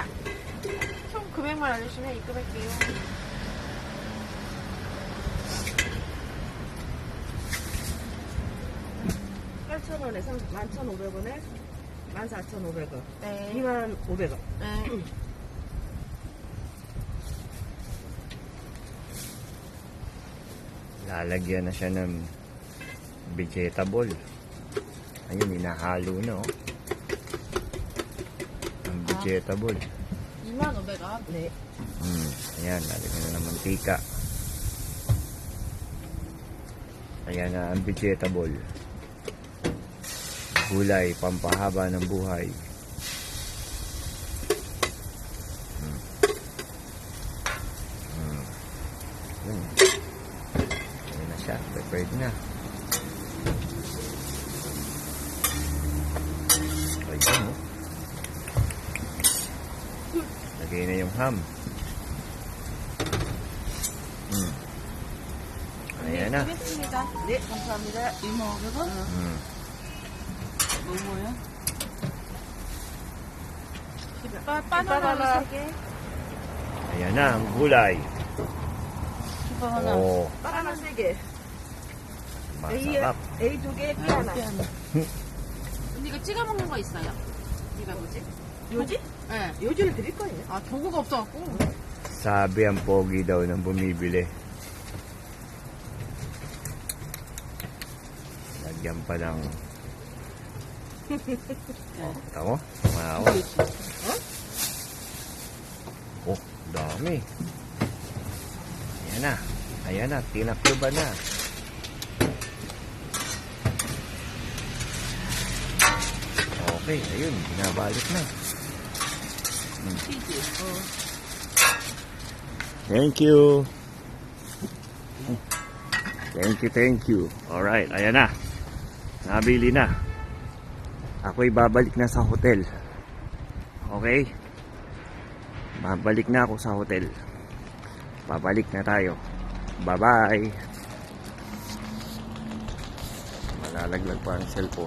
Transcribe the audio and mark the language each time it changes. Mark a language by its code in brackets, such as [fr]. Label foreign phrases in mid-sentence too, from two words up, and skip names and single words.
[ko] 총 금액만 알려주시면 입금할게요. 팔천 원에서 11,500원에 14,500원. 네. 25,500원. 네. [tl] Lalagyan na siya ng vegetable. Ayun, inahalo na oh. Ang vegetable. [ko] 25,000원. 네. [tl] Ayan, lalagyan na ng mantika. Ayan na ang vegetable. Gulay, pampahaba ng buhay. Ayan. Ayan na siya, prepared na. Ayan oh. Lagay na yung ham. Ayan na. [ko] 드리겠습니다. 네, 감사합니다. 25,000원? 뭐야? 바나나 하나. 3개. [tl] Ayan na ang gulay. [ko] 김밥 하나. Oh, 바나나 3개. [tl] masarap. [ko] A 2개, B 하나. 근데 이거 찍어 먹는 거 있어요? 이거 뭐지? 요지? 네. 요지를 드릴 거예요. 아, 도구가 없어갖고. [tl] Sabi ang pogi daw ng bumibili. Lagyan pa ng... Oh, tamo? Tumawa. Oh, dami. Ayan na. Ayan na. Tinakluban na. Okay, ayun. Binabalik na. [en] Thank you. Thank you. Alright, [tl] ayan na. Nabili na. Ako'y babalik na sa hotel. Okay? Babalik na ako sa hotel. Babalik na tayo. Bye-bye. Malalaglag pa ang cellphone.